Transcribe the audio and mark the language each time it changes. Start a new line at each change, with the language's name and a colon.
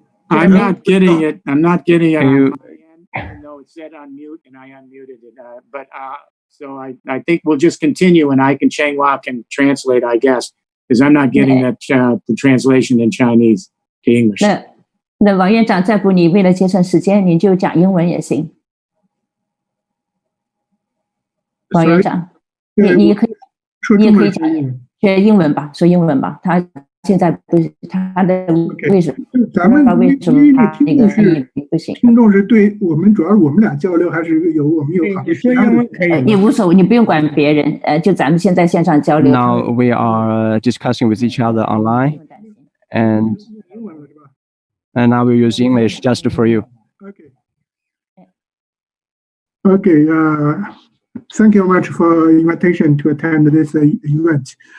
English: I'm not getting it. I'm not getting it. You, even though it said unmute and I unmuted it. So I think we'll just continue and I can Changhua can translate, I guess, because I'm not getting that the translation in Chinese to English.
Chinese: 那王院长，再不你为了节省时间，您就讲英文也行。王院长，你也可以讲学英文吧，说英文吧。他现在不是他的为什么？咱们为什么他那个不行？听众是对我们，主要是我们俩交流，还是我们有好的其他的？你无所谓，你不用管别人。就咱们现在线上交流。
English: Now we are discussing with each other online, and now we use English just for you. Okay. Thank you very much for invitation to attend this event.